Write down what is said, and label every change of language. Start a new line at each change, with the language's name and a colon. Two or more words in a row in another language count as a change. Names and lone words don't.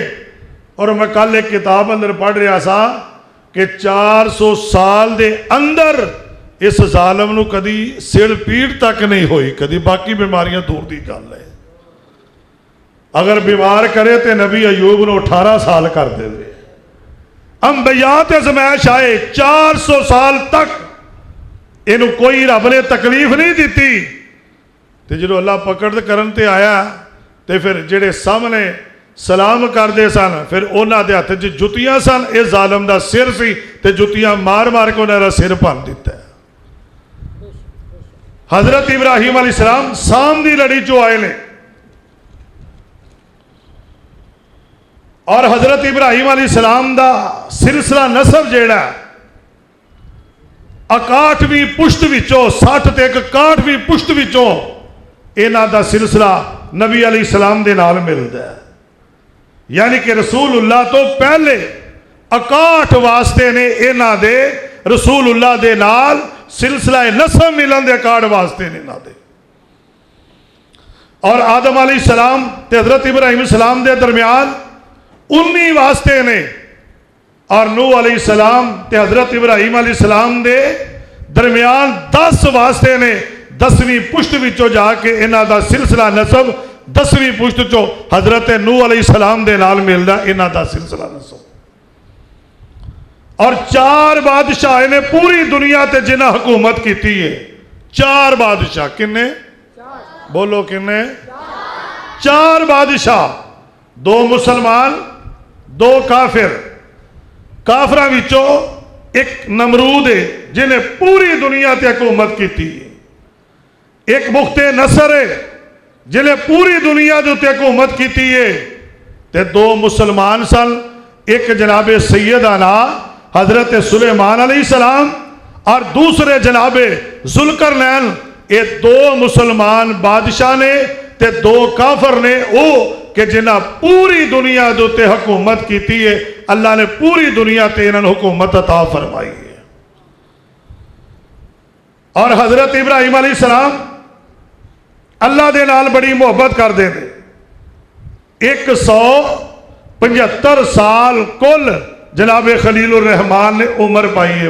Punjabi: اور میں کل ایک کتاب اندر پڑھ رہا سا کہ 400 سال دے اندر اس ظالم نو کدی سر پیڑ تک نہیں ہوئی, کدی باقی بیماریاں دور دی گل ہے. اگر بیمار کرے تے نبی ایوب نو 18 سال کر دے دے. انبیاء تے زمائش آئے 400 سال تک اینو کوئی رب نے تکلیف نہیں دیتی. تے جدو اللہ پکڑ کرن تے آیا تے پھر جڑے سامنے سلام کر دے سن پھر اونا دے ہاتھ جتیاں سن. اے ظالم دا سر سی تے جتیاں مار مار کے انہاں دا سر بھن دیتا ہے. حضرت ابراہیم علیہ السلام سام دی لڑی چو آئے نے اور حضرت ابراہیم علیہ السلام دا سلسلہ نسب جیڑا 61ویں پشت وچوں 60 تے 61ویں پشت وچوں انہاں دا سلسلہ نبی علیہ السلام دے نال ملدا ہے. یعنی کہ رسول اللہ تو پہلے 61 واسطے نے انہاں دے رسول اللہ دے نال سلسلہ نسب ملن دے 61 واسطے نے انہاں دے. اور آدم علیہ السلام تے حضرت ابراہیم علیہ السلام دے درمیان 19 واسطے نے اور نوح علیہ السلام تے حضرت ابراہیم علیہ السلام دے درمیان 10 واسطے نے. 10ویں پشت وچوں جا کے انہاں دا سلسلہ نسب 10ویں پشت چو حضرت نوح علیہ السلام دے نال ملدا انہاں دا سلسلہ نسب. اور 4 بادشاہ نے پوری دنیا تے جنہاں حکومت کیتی ہے. 4 بادشاہ کنے؟ بولو کنے؟ 4 بادشاہ, 2 مسلمان 2 کافر. کافراں وچوں ایک نمرود ہے جنہیں پوری دنیا تے حکومت کیتی ہے. ایک بخت نصر ہے جنہیں پوری دنیا دے تے حکومت کیتی ہے. تے 2 مسلمان سن, ایک جناب سیدنا حضرت سلیمان علیہ السلام اور دوسرے جناب ذوالقرنین. یہ 2 مسلمان بادشاہ نے تے 2 کافر نے او کہ جنہ پوری دنیا دے تے حکومت کیتی ہے. اللہ نے پوری دنیا تے انہاں حکومت عطا فرمائی ہے. اور حضرت ابراہیم علیہ السلام اللہ دے نال بڑی محبت کر دے دے. 175 سال کل جناب خلیل الرحمان نے عمر پائی ہے.